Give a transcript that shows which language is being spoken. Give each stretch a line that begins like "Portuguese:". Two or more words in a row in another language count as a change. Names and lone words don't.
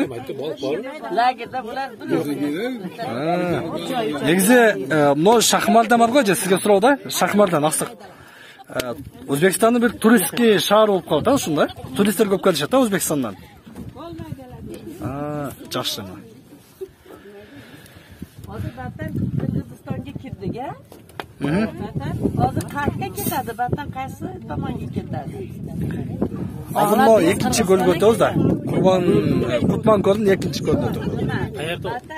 Kyrgyz: Лагерде булар негизи могу Шахмарда бар го, же сизге суроо да? Шахмардан аксык. Өзбекстандын бир туристский шаар болуп калды да ушунда. Туристтер көп келишет да Өзбекстандан. Жакшы.
Uzbek: Hozir battan Qirg'izistonga kirdik, hozir qayerga ketadi? Battan qaysi tomonga ketadi? Hozir mo ekkinchi ko'lga o'tamiz da. Kutman ko'lini ekkinchi ko'lga o'tamiz. Qayerda?